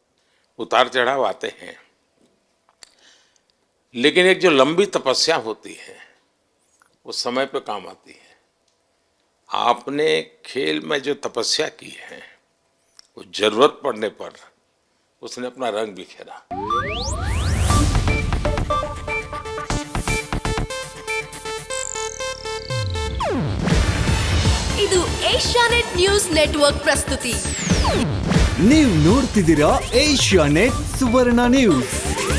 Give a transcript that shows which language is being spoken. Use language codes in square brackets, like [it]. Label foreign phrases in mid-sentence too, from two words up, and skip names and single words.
[hi] उतार चढ़ाव आते हैं, लेकिन एक जो लंबी तपस्या होती है वो समय पे काम आती है। आपने खेल में जो तपस्या की है वो जरूरत पड़ने पर उसने अपना रंग बिखेरा। [kn] ಇದು ಏಷ್ಯಾನೆಟ್ ನ್ಯೂಸ್ ನೆಟ್ವರ್ಕ್ ಪ್ರಸ್ತುತಿ. ನೀವು ನೋಡ್ತಿದ್ದೀರಾ ಏಷ್ಯಾನೆಟ್ ಸುವರ್ಣ ನ್ಯೂಸ್.